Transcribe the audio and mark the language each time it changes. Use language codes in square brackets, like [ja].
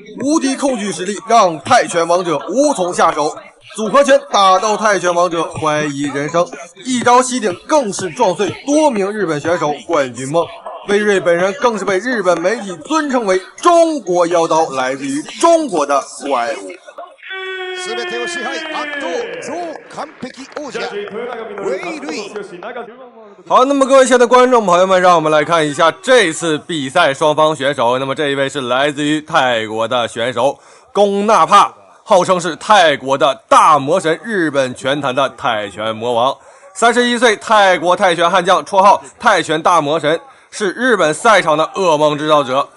[zh] 无敌控举实力让泰拳王者无从下手，组合拳打到泰拳王者怀疑人生，一招袭顶更是撞碎多名日本选手冠军梦。魏睿本人更是被日本媒体尊称为中国妖刀，来自于中国的怪物。 [ja] 全てを支配圧倒超完璧王者魏睿。 [zh] 好，那么各位亲爱的观众朋友们，让我们来看一下这次比赛双方选手。那么这一位是来自于泰国的选手龚纳帕，号称是泰国的大魔神，日本拳坛的泰拳魔王。 31岁，泰国泰拳悍将，绰号泰拳大魔神，是日本赛场的噩梦制造者。